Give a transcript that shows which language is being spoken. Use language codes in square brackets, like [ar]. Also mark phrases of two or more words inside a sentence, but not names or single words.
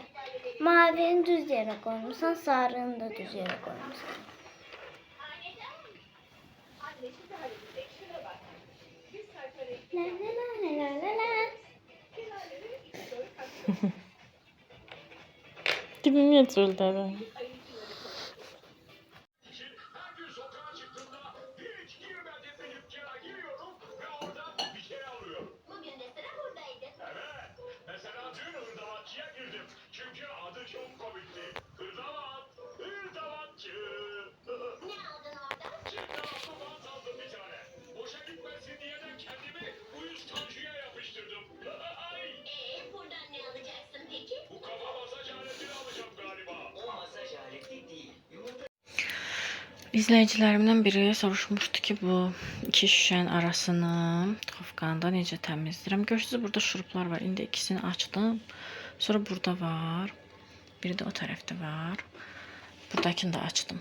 [az] Mavini düz yerə qoymuşsan, sarını da düz yerə qoymuşsan. [tr] Dibim yetrildi. Çünkü adı çok komikti. Hırdavatçı. Ne aldın orada? Çıktı bant aldım bir tane. Boşa gitmesin diye de kendimi uyuz tanjuya yapıştırdım. Buradan ne alacaksın peki? Bu kafa masaj aletini alacağım galiba. O masaj aleti değil. [az] İzləyicilərimdən biri soruşmuşdu ki, bu 2 şüşənin arasını Xofqanda necə təmizləyirəm. Görürsünüz, burada şuruplar var. İndi ikisini açdım. Sonra burada var. Biri də o tərəfdə var. Buradakini də açdım.